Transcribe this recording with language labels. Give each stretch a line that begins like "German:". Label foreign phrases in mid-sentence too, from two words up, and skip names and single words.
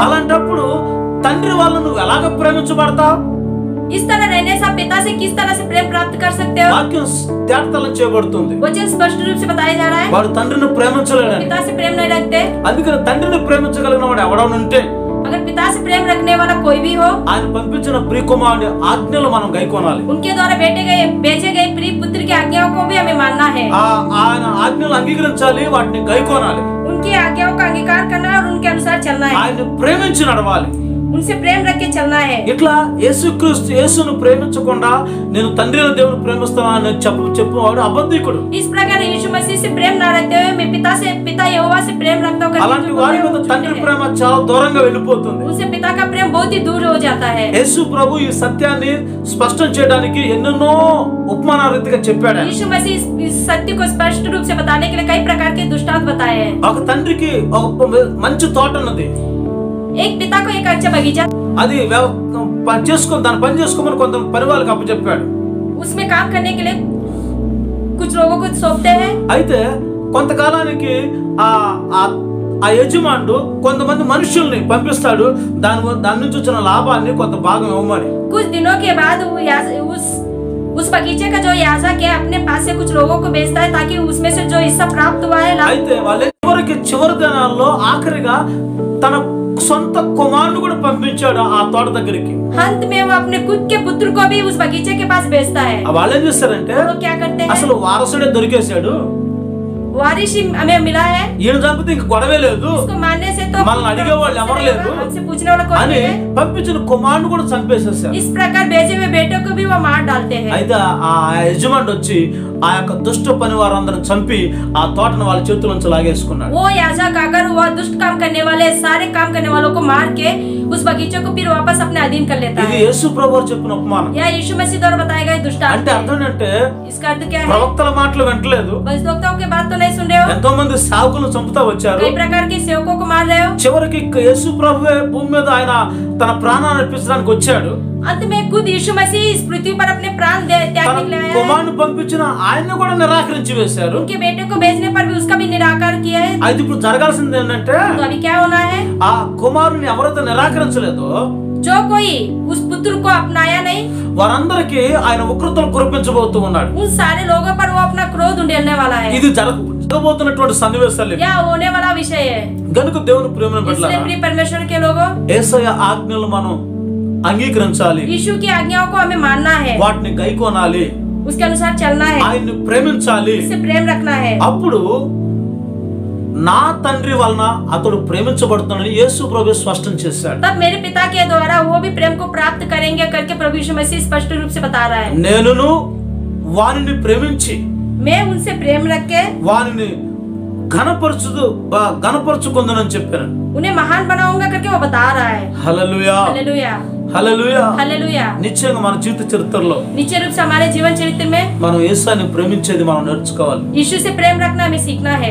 Telugu: అలాంటప్పుడు తండ్రి వాళ్ళు నువ్వు ఎలాగ ప్రేమించబడతావు?
Hindi: इस तरह रहने से आप पिता से किस तरह से प्रेम प्राप्त कर सकते हो?
Telugu: వాక్యం తేటతలం చేయబడుతుంది.
Hindi: वचन स्पष्ट रूप से बताया जा रहा है।
Telugu: వాడు తండ్రిని ప్రేమించలేడని.
Hindi: पिता से प्रेम नहीं रखते।
Telugu: అందుకని తండ్రిని ప్రేమించగలిగిన వాడు ఎవడనుంటే,
Hindi: अगर पिता से प्रेम रखने वाला कोई भी हो,
Telugu: ఆయన పంపించిన ప్రియకుమారుని ఆజ్ఞలు మనం గైకొనాలి.
Hindi: उनके द्वारा भेजे गए प्रिय पुत्र की आज्ञाओं को भी हमें मानना है।
Telugu: ఆయన ఆజ్ఞలు అంగీకరించాలి, వాటిని గైకొనాలి.
Hindi: उनकी आज्ञाओं का अंगीकार करना और उनके अनुसार चलना है।
Telugu: ఆయన్ని ప్రేమించి నడవాలి.
Hindi: उनसे प्रेम रख के चलना है।
Telugu: ఇట్లా యేసును ప్రేమించకుండా నేను తండ్రి అయిన దేవుని ప్రేమిస్తానని చెప్పువాడు అబద్ధికుడు.
Hindi: इस प्रकार यीशु मसीह से प्रेम ना रखते हुए मैं पिता यहोवा से प्रेम रखता हूं,
Telugu: అలాంటి వారి మీద తండ్రి ప్రేమ చాలా దూరంగా వెళ్ళిపోతుంది.
Hindi: उनसे पिता का प्रेम बहुत ही दूर हो जाता है।
Telugu: యేసు ప్రభు ఈ సత్యాన్ని స్పష్టం చేయడానికి ఎన్నెన్నో ఉపమాన రీతిగా చెప్పాడు.
Hindi: यीशु मसीह इस सत्य को स्पष्ट रूप से बताने के लिए कई प्रकार के दृष्टांत बताए हैं।
Telugu: ఒక తండ్రికి ఒక మంచి తోట ఉన్నది.
Hindi: एक पिता को एक अच्छा बगीचा,
Telugu: అది దాని పని చేసుకోమని కొంత పని వాళ్ళకి అప్పచెప్పాడు.
Hindi: उसमें काम करने के लिए कुछ लोगों को सौंपते हैं।
Telugu: అయితే కొంతకాలానికి ఆ యజమానుడు కొంతమంది మనుషుల్ని పంపిస్తాడు, దాని నుంచి వచ్చిన లాభాన్ని కొంత భాగం ఇవ్వమని.
Hindi: कुछ दिनों के बाद उस बगीचे का जो याजक है अपने पास से कुछ लोगों को भेजता है ताकि उसमें से जो हिस्सा प्राप्त हुआ है।
Telugu: అయితే చివరి దినాల్లో ఆఖరిగా తన సొంత కుమారుని కూడా పంపించాడు ఆ తోట దగ్గరికి.
Hindi: अंत में वो अपने खुद के पुत्र को भी उस बगीचे के पास भेजता है।
Telugu: వాళ్ళు ఏం చేస్తారంటే,
Hindi: वो क्या करते हैं?
Telugu: అసలు వారసుడే దొరికేశాడు,
Hindi: वारिस हमें मिला है,
Telugu: ఈయన చంపితే ఇంక గొడవే లేదు,
Hindi: उसको मारने से तो
Telugu: మనల్ని అడిగే వాళ్ళు ఎవరు లేరు
Hindi: हमसे पूछने वाला कोई
Telugu: అని
Hindi: नहीं है।
Telugu: పంపించిన కుమారుని కూడా చంపేసేసారు.
Hindi: इस प्रकार भेजे हुए बेटों को भी वो मार डालते हैं।
Telugu: అయితే ఆ యజమానుడు వచ్చి ఆ యొక్క దుష్ట పని వారందరిని చంపి ఆ తోటను వాళ్ళ చేతుల నుంచి లాగేసుకున్నాడు.
Hindi: वो याजक अगर वो दुष्ट काम करने वाले सारे काम करने वालों को मार के उस बगीचे को फिर वापस अपने अधीन कर लेता
Telugu: ఇది
Hindi: है।
Telugu: యేసు ప్రభువు చెప్పిన ఉపమానం.
Hindi: या यीशु मसीह द्वारा बताए गए दृष्टांत
Telugu: అంటే అర్థం ఏంటంటే,
Hindi: इसका अर्थ क्या है?
Telugu: ప్రవక్తల మాటలు వింటలేదు,
Hindi: भविष्यवक्ताओं की बात तो नहीं सुन रहे हो,
Telugu: ఎంతో మంది సేవకులను చంపుతా వచ్చారు.
Hindi: कई प्रकार के सेवकों को मार रहे हो।
Telugu: చివరికి యేసు ప్రభువే భూమి మీద ఆయన తన ప్రాణాన్ని అర్పించడానికి వచ్చాడు.
Hindi: अंत में खुद यीशु मसीह इस पृथ्वी पर अपने प्राण त्यागने के लिए आया है।
Telugu: కుమారుని పంపించిన ఆయన్ని కూడా నిరాకరించి వేశారు.
Hindi: उनके बेटे को भेजने पर भी उसका भी निराकार किया है।
Telugu: అయితే ఇప్పుడు జరగాల్సింది ఏంటంటే,
Hindi: तो अभी क्या होना है?
Telugu: ఆ కుమారుని ఎవరైతే నిరాకరించలేదో
Hindi: जो कोई उस पुत्र को अपनाया नहीं,
Telugu: వారందరికీ ఆయన ఉగ్రతలు కురిపించబోతూ ఉన్నాడు.
Hindi: उन सारे लोगों पर वो अपना क्रोध उंडेलने वाला है।
Telugu: ఇది జరగబోతున్నటువంటి సన్నివేశాలు ఇవి.
Hindi: यह होने वाला विषय है।
Telugu: గనుక దేవుని ప్రేమను
Hindi: इसलिए
Telugu: బిడ్డలారా,
Hindi: प्रिय परमेश्वर के लोगों,
Telugu: యేసయ్య ఆజ్ఞలు మనం అంగీకరించాలి,
Hindi: यीशु की आज्ञाओं को हमें मानना है,
Telugu: వాటిని గైకొనాలి,
Hindi: उसके अनुसार चलना है,
Telugu: ఆయన్ని ప్రేమించాలి.
Hindi: उससे प्रेम रखना है।
Telugu: అప్పుడు నా తండ్రి వలన అతడు ప్రేమించబడుతున్నాడని యేసు ప్రభు స్పష్టం చేశాడు.
Hindi: तब मेरे पिता के द्वारा वो भी प्रेम को प्राप्त करेंगे करके प्रभु यीशु मसीह स्पष्ट रूप से बता रहा है।
Telugu: నేనును వానిని ప్రేమించి
Hindi: मैं उनसे प्रेम रख के
Telugu: వానిని గణపరచుకుందునని చెప్పాను.
Hindi: उन्हें महान बनाऊंगा करके वो बता रहा है।
Telugu: హల్లెలూయా,
Hindi: हालेलुया,
Telugu: హల్లెలూయా.
Hindi: हालेलुया।
Telugu: నిశ్చయంగా మన జీవిత చరిత్రలో
Hindi: निश्चय रूप से हमारे जीवन चरित्र में
Telugu: మనం యేసుని ప్రేమించేది మనం నేర్చుకోవాలి.
Hindi: यीशु से प्रेम रखना हमें सीखना है।